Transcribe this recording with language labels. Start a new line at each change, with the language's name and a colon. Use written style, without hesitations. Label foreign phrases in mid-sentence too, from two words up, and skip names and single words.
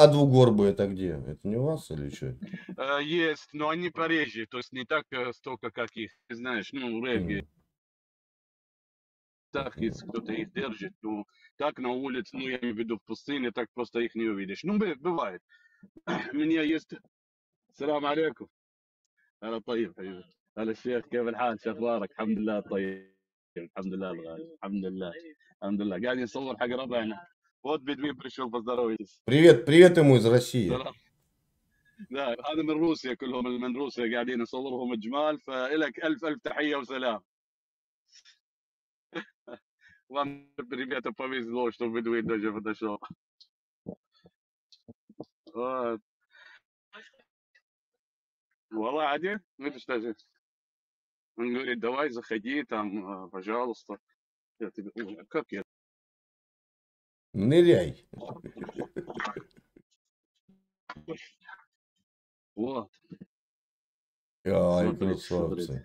Russian: а двугорбые это где? Это не у вас или что? есть, но они пореже. То есть не так столько, как их. Ты знаешь, ну, регги. Так, если кто-то их держит, ну, так на улице, ну, я имею в виду в пустыне, так просто их не увидишь. Ну, бывает. У меня есть...
Arabic: السلام عليكم. هلا طيب حبيبي. هلا الشيخ كيف الحال؟ شو اخبارك؟ الحمد لله طيب. الحمد لله الغالي. الحمد لله. الحمد لله. قاعدين نصور حق ربعنا.
Russian: Вот бедвин пришел, поздоровайтесь. Привет ему из России.
Arabic: لا هذا من روسيا، كلهم من روسيا قاعدين نصورهم جمال، فإلك ألف تحية وسلام.
Russian: Вам, ребята, повезло, что бедвин даже подошел. Вот.
Arabic: والله عادي,
Russian: видишь даже. Он говорит, давай заходи там, пожалуйста. Я тебе, как я? Ныряй. Вот. Ай, красавцы.